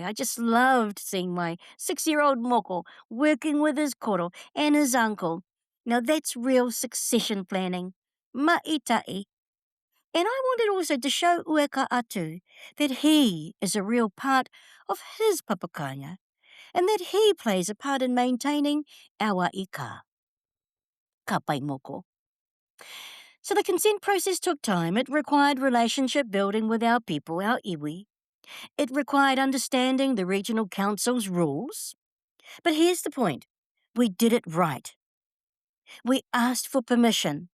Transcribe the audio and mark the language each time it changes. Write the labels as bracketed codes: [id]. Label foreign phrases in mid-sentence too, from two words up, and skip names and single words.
[en] I just loved seeing my 6-year-old moko working with his koro and his uncle. Now that's real succession planning. Ma'itai. And I wanted also to show Ueka Atu that he is a real part of his papakainga and that he plays a part in maintaining our ika. [mi] Ka pai moko. [en] So the consent process took time. It required relationship building with our people, our iwi. It required understanding the regional council's rules. But here's the point. We did it right. We asked for permission.